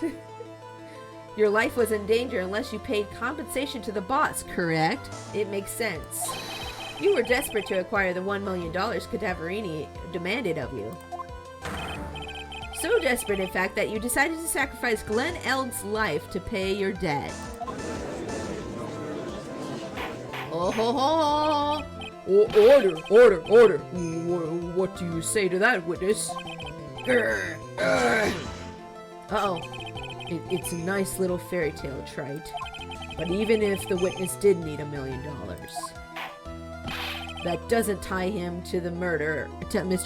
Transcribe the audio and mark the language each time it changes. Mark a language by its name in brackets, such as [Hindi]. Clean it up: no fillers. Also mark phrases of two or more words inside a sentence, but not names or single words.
[English] Your life was in danger unless you paid compensation to the boss, correct? It makes sense. You were desperate to acquire the $1 million Cadaverini demanded of you. So desperate, in fact, that you decided to sacrifice Glenn Elg's life to pay your debt. Oh ho ho! Order! What do you say to that, witness? Uh-oh. It's a nice little fairy tale, Trite. But even if the witness did need $1 million, that doesn't tie him to the murder, to Mr.